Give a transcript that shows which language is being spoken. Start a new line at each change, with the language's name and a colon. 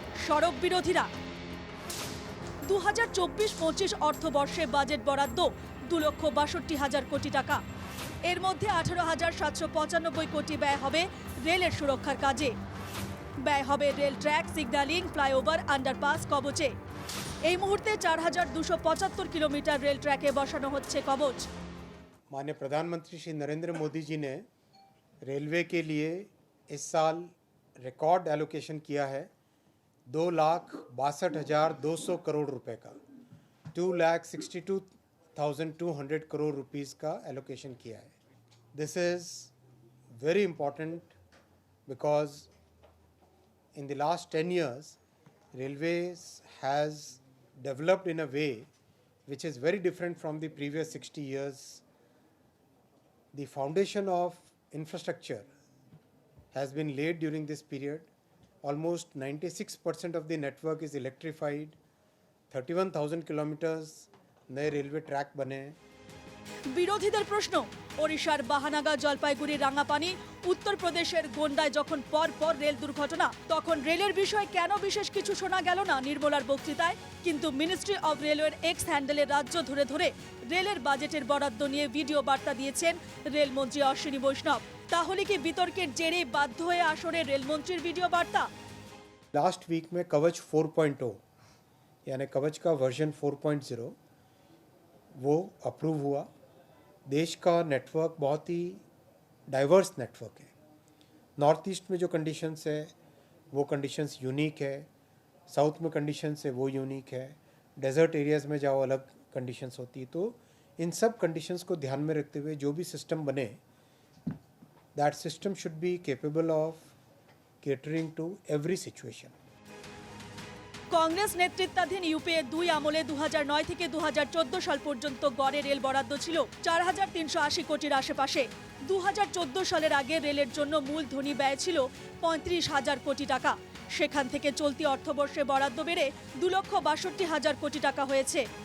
Bangla: সড়ক বিরোধীরা 2024-25 অর্থবর্ষে বাজেট বরাদ্দ 2,62,000 কোটি টাকা। এর মধ্যে 18,795 কোটি ব্যয় হবে রেলের সুরক্ষার কাজে। ব্যয় হবে rail track, signalling, flyover, underpass, কবচে। এই মুহূর্তে 4,275 কিলোমিটার রেল ট্র্যাকে বসানো হচ্ছে কবচ।
Hindi: माननीय प्रधानमंत्री श्री नरेंद्र मोदी जी ने रेलवे के लिए इस साल रिकॉर्ड एलोकेशन किया है 2,62,200 करोड़ रुपए का। 2,62,200 करोड़ रुपीस का एलोकेशन किया है।
English: This is very important because in the last 10 years, railways has developed in a way which is very different from the previous 60 years. The foundation of infrastructure has been laid during this period. Almost 96% of the network is electrified.
Hindi: 31,000 kilometers नए railway track बने हैं।
Bangla: বিরোধীদের প্রশ্ন, ওড়িশার বাহানাগা, জলপাইগুড়ি, রাঙাপানি, উত্তরপ্রদেশের গোন্ডায় যখন পর পর রেল দুর্ঘটনা, তখন রেলের বিষয়ে কেন বিশেষ কিছু শোনা গেল না নির্মলার বক্তৃতায়? কিন্তু মিনিস্ট্রি অব রেলওয়ের এক্স হ্যান্ডেলে রাজ্য ধরে ধরে রেলের বাজেটের বরাদ্দ নিয়ে ভিডিও বার্তা দিয়েছেন রেলমন্ত্রী অশ্বিনী বৈষ্ণব। তাহলে কি বিতর্কের জেরে বাধ্য হয়ে আসরে রেলমন্ত্রীর ভিডিও বার্তা?
Hindi: लास्ट वीक में कवच 4.0 यानी कवच का वर्जन 4.0 वो अप्रूव हुआ। देश का नेटवर्क बहुत ही डाइवर्स नेटवर्क है। नॉर्थ ईस्ट में जो कंडीशंस है वो कंडीशंस यूनिक है, साउथ में कंडीशंस है वो यूनिक है, डेजर्ट एरियाज़ में जाओ अलग कंडीशंस होती है। तो इन सब कंडीशंस को ध्यान में रखते हुए जो भी सिस्टम बने,
English: That system should be capable of catering to every situation.
Bangla: Congress নেতৃত্বাধীন ইউপিএ 2 আমলে 2009 থেকে 2014 সাল পর্যন্ত গড়ে রেল বরাদ্দ ছিল 4,380 কোটির আশেপাশে। 2014 সালের আগে রেলের জন্য মূলধনী ব্যয় ছিল 35,000 কোটি টাকা। সেখান থেকে চলতি অর্থবর্ষে বরাদ্দ বেড়ে 2,62,000 কোটি টাকা হয়েছে।